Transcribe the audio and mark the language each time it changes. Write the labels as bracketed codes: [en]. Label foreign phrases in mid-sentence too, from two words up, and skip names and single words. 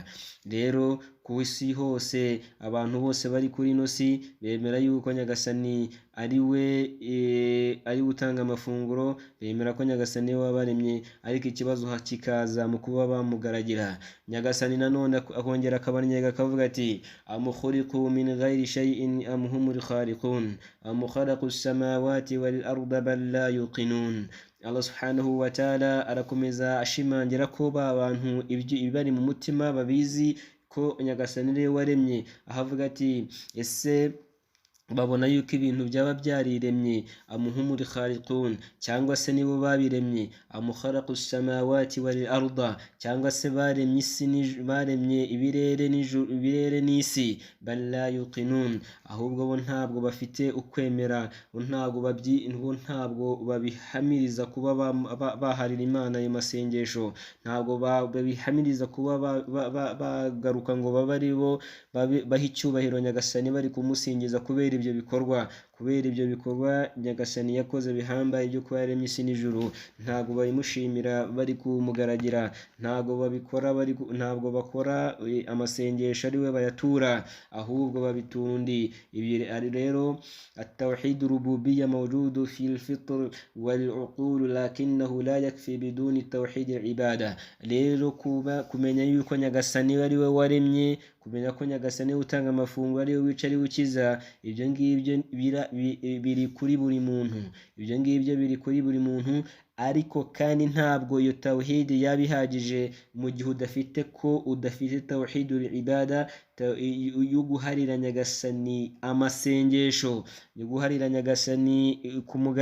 [rw] Rero ku isi hose abantu bose bari kuri ino si bemera yuko nyagasani ari utanga amafunguro, bemera ko nyagasani we wabaremye, ariko ikibazo kikaza mu kuba bamugaragira. Nyagasani nanone akongera akabanyega akavuga ati [ar] أم خلقوا من غير شيء أم هم الخالقون أم خلقوا السماوات والأرض بل لا يوقنون. الله سبحانه وتعالى [rw] arakomeza ashimangira ko ba bantu ibibari mu mutima babizi ko nyagasani ari we waremye, ahavuga ati ese babona yuko ibintu byaba byariremye [ar] أم هم الخالقون, [rw] cyangwa se nibo babiremye [ar] أم خلقوا السماوات والأرض, [rw] cyangwa se baremye isi baremye ibirere n'isi. [ar] بل لا يوقنون, [rw] ahubwo bo ntabwo bafite ukwemera, bo ntabwo babihamiriza kuba baharira Imana ayo masengesho, ntabwo babihamiriza kuba bagaruka ngo babe ari bo baha icyubahiro nyagasani bari kumusingiza kubera ibyo bikorwa nyagasani yakoze bihambaye byo kuba yaremye isi n'ijuru. Ntabwo babimushimira bari kumugaragira, ntabwo bakora amasengesho ari we bayatura, ahubwo babitura undi. Ibi rero [ar] التوحيد الربوبية موجود في الفطر والعقول لكنه لا يكفي بدون توحيد العبادة. [rw] Rero kumenya yuko nyagasani ari we waremye, kumenya ko nyagasani utanga amafunguro, ari we wica, ari we ukiza, ibyo ngibyo biri kuri buri muntu, ariko kandi ntabwo iyo tawhid yabihagije mu gihe udafite [ar] توحيد العبادة, [rw] yo guharira nyagasani amasengesho, yo guharira nyagasani kumugaragira.